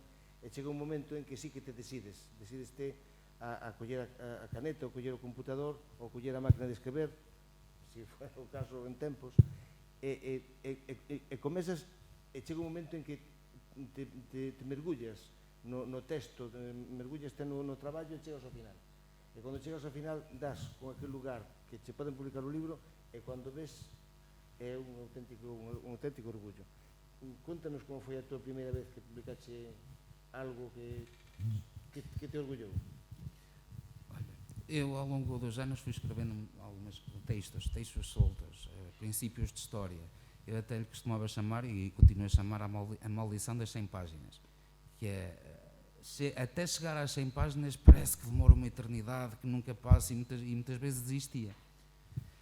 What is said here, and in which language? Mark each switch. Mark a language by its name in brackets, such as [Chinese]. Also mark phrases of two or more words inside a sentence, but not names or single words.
[Galician] E chega un momento en que sí que te decideste a coller a caneta, ou coller o computador, ou coller a máquina de escrever, se foi o caso en tempos, e comezas, e chega un momento en que te mergullas no texto, mergullas no traballo e chegas ao final. E cando chegas ao final, das con aquel lugar que che poden publicar o libro, e cando ves, é un auténtico orgullo. Contanos como foi a tua primeira vez que publicaste algo que te orgullou. [Portuguese] Eu, ao longo dos anos, fui escrevendo alguns textos soltos, princípios de história. Eu até lhe costumava chamar, e continuo a chamar, a maldição das 100 páginas, que é, até chegar às 100 páginas parece que demora uma eternidade, que nunca passa, e muitas vezes desistia.